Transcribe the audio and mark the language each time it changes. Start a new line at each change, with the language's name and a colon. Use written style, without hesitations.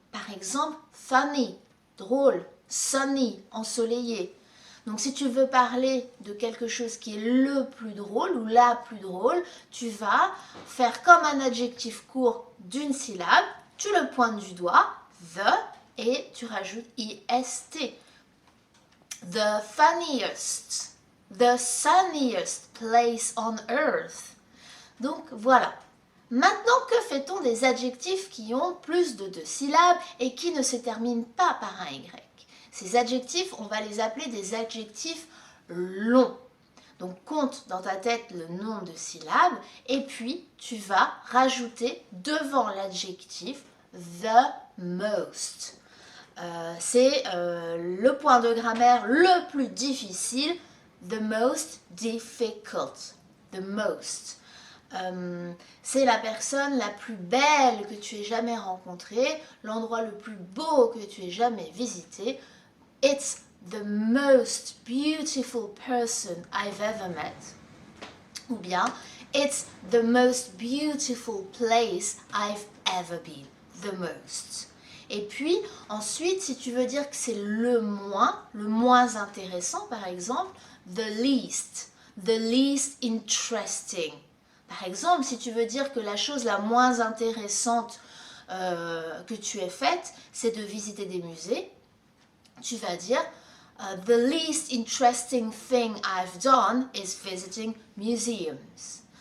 French: Par exemple, funny, drôle, sunny, ensoleillé. Donc si tu veux parler de quelque chose qui est le plus drôle ou la plus drôle, tu vas faire comme un adjectif court d'une syllabe, tu le pointes du doigt, the, et tu rajoutes est.
English: The funniest, the sunniest place on earth.
French: Donc voilà. Maintenant, que fait-on des adjectifs qui ont plus de 2 syllabes et qui ne se terminent pas par un Y? Ces adjectifs, on va les appeler des adjectifs longs. Donc compte dans ta tête le nombre de syllabes et puis tu vas rajouter devant l'adjectif the most. C'est le point de grammaire le plus difficile,
English: the most difficult, the most.
French: C'est la personne la plus belle que tu aies jamais rencontrée, l'endroit le plus beau que tu aies jamais visité.
English: It's the most beautiful person I've ever met.
French: Ou bien,
English: it's the most beautiful place I've ever been. The most.
French: Et puis, ensuite, si tu veux dire que c'est le moins intéressant, par exemple,
English: the least interesting.
French: Par exemple, si tu veux dire que la chose la moins intéressante que tu aies faite, c'est de visiter des musées, tu vas dire
English: the least interesting thing I've done is visiting museums.